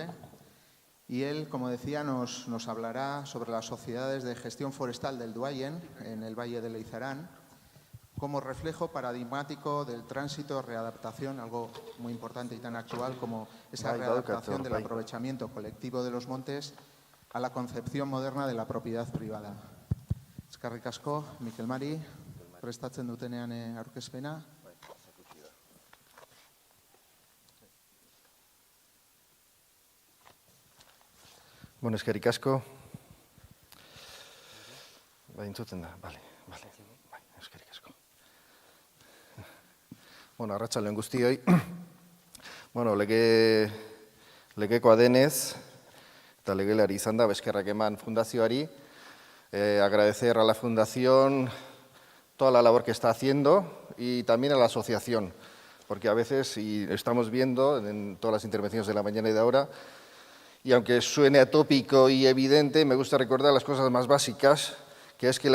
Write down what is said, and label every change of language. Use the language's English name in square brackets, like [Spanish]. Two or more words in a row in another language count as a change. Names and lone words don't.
[Spanish] Y él, como decía, nos hablará sobre las sociedades de gestión forestal del Duayen, en el Valle de Leizarán, como reflejo paradigmático del tránsito, readaptación, algo muy importante y tan actual como esa readaptación del aprovechamiento colectivo de los montes a la concepción moderna de la propiedad privada. [Basque] Eskerrik asko, Mikel Mari, prestatzen dutenean aurkezpena. Bueno, eskerrik asko. Entzuten da, bale, eskerrik asko. Bueno, arratsaldeon guztioi. Bueno, legekoa denez, eta legelari izan da, eskerrak eman fundazioari, [Spanish] agradecer a la fundación toda la labor que está haciendo y también a la asociación, porque a veces, y estamos viendo en todas las intervenciones de la mañana y de ahora, y aunque suene atópico y evidente, me gusta recordar las cosas más básicas, que es que